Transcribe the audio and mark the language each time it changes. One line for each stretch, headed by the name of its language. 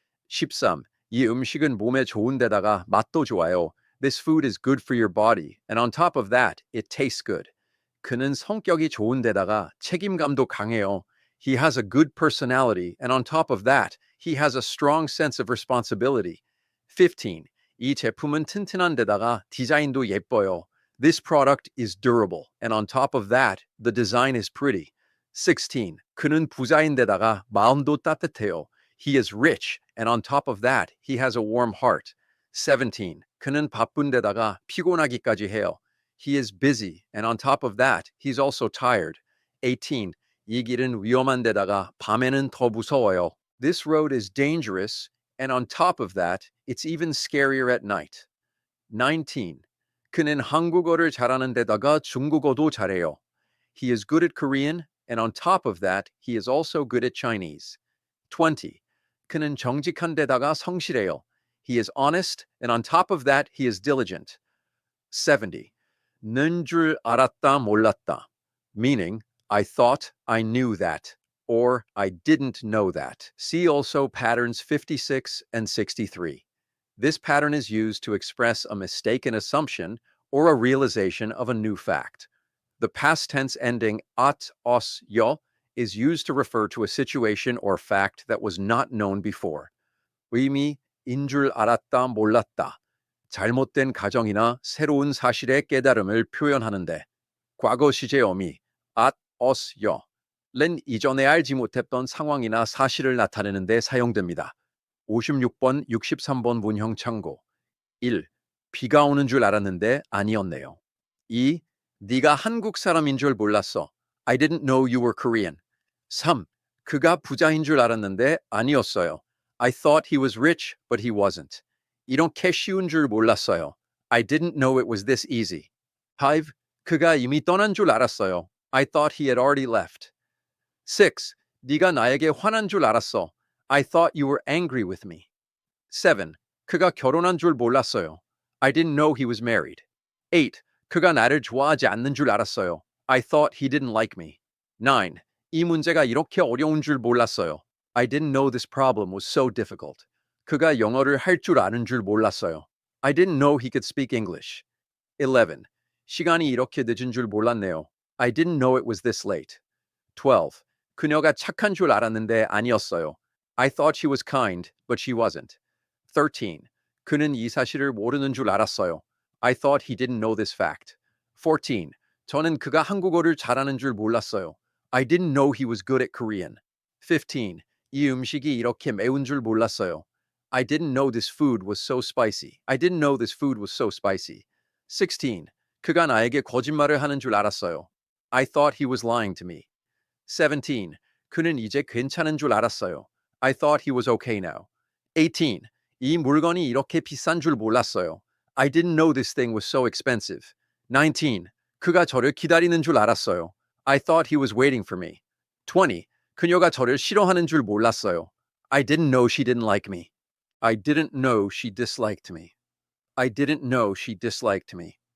Korean: 13. 이 음식은 몸에 좋은 데다가 맛도 좋아요.
English: This food is good for your body, and on top of that, it tastes good.
Korean: 그는 성격이 좋은 데다가 책임감도 강해요.
English: He has a good personality, and on top of that, he has a strong sense of responsibility. 15.
Korean: 이 제품은 튼튼한 데다가 디자인도 예뻐요.
English: This product is durable, and on top of that, the design is pretty. 16.
Korean: 그는 부자인데다가 마음도 따뜻해요.
English: He is rich, and on top of that, he has a warm heart. 17.
Korean: 그는 바쁜데다가 피곤하기까지 해요.
English: He is busy, and on top of that, he's also tired. 18.
Korean: 이 길은 위험한데다가 밤에는 더 무서워요.
English: This road is dangerous, and on top of that, it's even scarier at night. 19.
Korean: 그는 한국어를 잘하는 데다가 중국어도 잘해요.
English: He is good at Korean, and on top of that, he is also good at Chinese. 20.
Korean: 그는 정직한 데다가 성실해요.
English: He is honest, and on top of that, he is diligent. 70.
Korean: 는 줄 알았다 몰랐다,
English: meaning, I thought I knew that, or I didn't know that. See also patterns 56 and 63. This pattern is used to express a mistaken assumption or a realization of a new fact. The past tense ending at, os, yo is used to refer to a situation or fact that was not known before.
Korean: 의미, 인 줄 알았다 몰랐다. 잘못된 가정이나 새로운 사실의 깨달음을 표현하는데, 과거 시제 어미, at, os, yo 는 이전에 알지 못했던 상황이나 사실을 나타내는 데 사용됩니다. 56번, 63번 문형 참고. 1. 비가 오는 줄 알았는데 아니었네요. 2. 네가 한국 사람인 줄 몰랐어.
English: I didn't know you were Korean. 3.
Korean: 그가 부자인 줄 알았는데 아니었어요.
English: I thought he was rich, but he wasn't.
Korean: 이렇게 쉬운 줄 몰랐어요.
English: I didn't know it was this easy. 5.
Korean: 그가 이미 떠난 줄 알았어요.
English: I thought he had already left. 6.
Korean: 네가 나에게 화난 줄 알았어.
English: I thought you were angry with me. 7.
Korean: 그가 결혼한 줄 몰랐어요.
English: I didn't know he was married. 8.
Korean: 그가 나를 좋아하지 않는 줄 알았어요.
English: I thought he didn't like me. 9.
Korean: 이 문제가 이렇게 어려운 줄 몰랐어요.
English: I didn't know this problem was so difficult.
Korean: 그가 영어를 할 줄 아는 줄 몰랐어요.
English: I didn't know he could speak English. 11.
Korean: 시간이 이렇게 늦은 줄 몰랐네요.
English: I didn't know it was this late. 12.
Korean: 그녀가 착한 줄 알았는데 아니었어요.
English: I thought she was kind, but she wasn't. 13.
Korean: 그는 이 사실을 모르는 줄 알았어요.
English: I thought he didn't know this fact. 14.
Korean: 저는 그가 한국어를 잘하는 줄 몰랐어요.
English: I didn't know he was good at Korean. 15.
Korean: 이 음식이 이렇게 매운 줄 몰랐어요.
English: I didn't know this food was so spicy. I didn't know this food was so spicy. 16.
Korean: 그가 나에게 거짓말을 하는 줄 알았어요.
English: I thought he was lying to me. 17.
Korean: 그는 이제 괜찮은 줄 알았어요.
English: I thought he was okay now. 18.
Korean: 이 물건이 이렇게 비싼 줄 몰랐어요.
English: I didn't know this thing was so expensive. 19.
Korean: 그가 저를 기다리는 줄 알았어요.
English: I thought he was waiting for me. 20.
Korean: 그녀가 저를 싫어하는 줄 몰랐어요.
English: I didn't know she didn't like me. I didn't know she disliked me. I didn't know she disliked me.